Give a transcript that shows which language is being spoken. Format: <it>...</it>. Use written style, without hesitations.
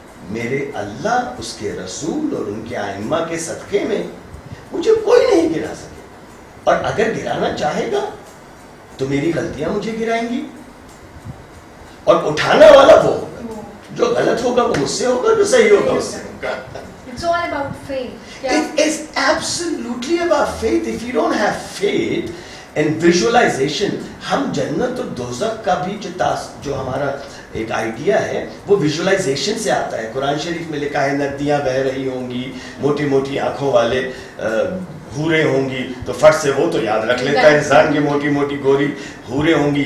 <ur>میرے اللہ, اس کے رسول اور ان کے ائمہ کے صدقے میں مجھے کوئی نہیں گرا سکے. اور اگر گرانا چاہے گا تو میری غلطیاں مجھے گرائیں گی, اور اٹھانا والا وہ ہوگا. جو غلط ہوگا وہ مجھ سے ہوگا, جو صحیح ہوگا اس سے ہوگا.</ur> <en>It's all about faith. It is absolutely about faith. If you don't have faith and visualization,</en> <ur>ہم جنت اور دوزخ کا بھی جو ہمارا ایک آئیڈیا ہے وہ ویژولائزیشن سے آتا ہے. قرآن شریف میں لکھا ہے ندیاں بہہ رہی ہوں گی, موٹی موٹی آنکھوں والے حوریں ہوں گی, تو فٹ سے وہ تو یاد رکھ لیتا ہے انسان کی موٹی موٹی گوری حوریں ہوں گی.</ur>